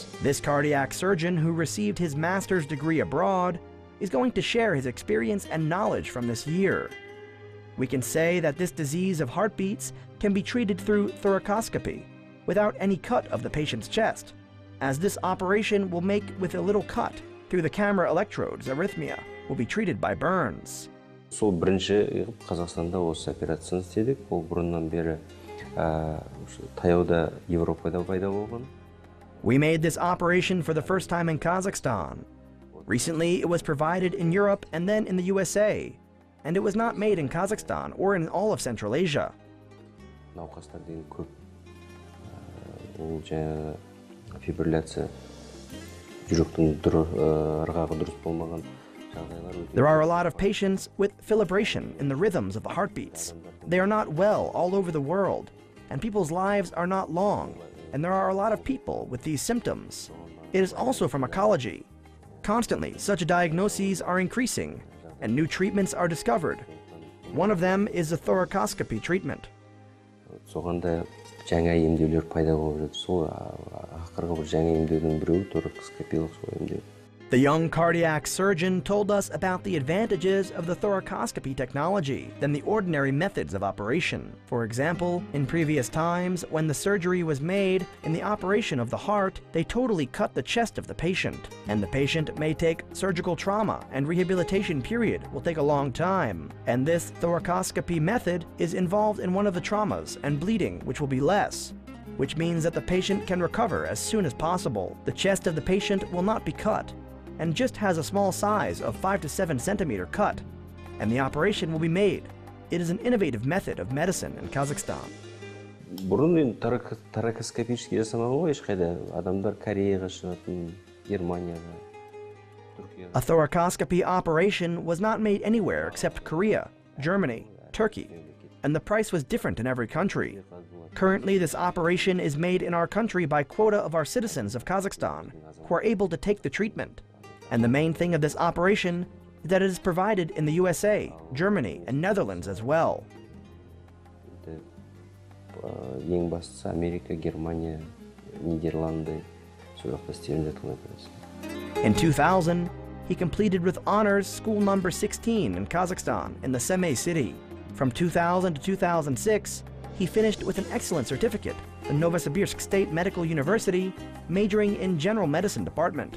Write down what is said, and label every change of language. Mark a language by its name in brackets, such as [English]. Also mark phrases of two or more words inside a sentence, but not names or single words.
[English] This cardiac surgeon, who received his master's degree abroad, is going to share his experience and knowledge from this year. We can say that this disease of heartbeats can be treated through thoracoscopy, without any cut of the patient's chest, as this operation will make with a little cut through the camera electrodes. Arrhythmia will be treated by burns. [Kazakh] Сол бірінші Қазақстанда осы операцияны істедік. Ол бұрыннан бері таяуда Европада пайда болған. [English] We made this operation for the first time in Kazakhstan. Recently, it was provided in Europe and then in the USA, and it was not made in Kazakhstan or in all of Central Asia. [Kazakh] Науқастардың көп ол жаңа фибрилляция жүректің ырғағы дұрыс болмаған жағдайлар. [English] There are a lot of patients with fibrillation in the rhythms of the heartbeats. They are not well all over the world, and people's lives are not long, and there are a lot of people with these symptoms. It is also from ecology. Constantly, such diagnoses are increasing, and new treatments are discovered. One of them is the thoracoscopy treatment. [Kazakh] Соғанда жаңа емдеулер пайда болып жатыр. Сол ақырғы бір жаңа емдеудің біреуі торакоскопиялық сол емдеу. [English] The young cardiac surgeon told us about the advantages of the thoracoscopy technology than the ordinary methods of operation. For example, in previous times, when the surgery was made, in the operation of the heart, they totally cut the chest of the patient, and the patient may take surgical trauma, and rehabilitation period will take a long time. And this thoracoscopy method is involved in one of the traumas, and bleeding, which will be less, which means that the patient can recover as soon as possible. The chest of the patient will not be cut, and just has a small size of 5 to 7 centimeter cut, and the operation will be made. It is an innovative method of medicine in Kazakhstan. [Kazakh] Бұрын торакоскопический жасамаған ғой ешқайда. Адамдар Кореяға шығатын, Германияға, Түркияға. [English] A thoracoscopy operation was not made anywhere except Korea, Germany, Turkey, and the price was different in every country. Currently, this operation is made in our country by quota of our citizens of Kazakhstan, who are able to take the treatment. And the main thing of this operation is that it is provided in the USA, Germany, and Netherlands as well. [Kazakh] Ең бастысы Америка, Германия, Нидерланды, сол жақта істеліп жатқан операция. [English] In 2000, he completed with honors school number 16 in Kazakhstan in the Semey city. From 2000 to 2006, he finished with an excellent certificate, the Novosibirsk State Medical University, majoring in general medicine department.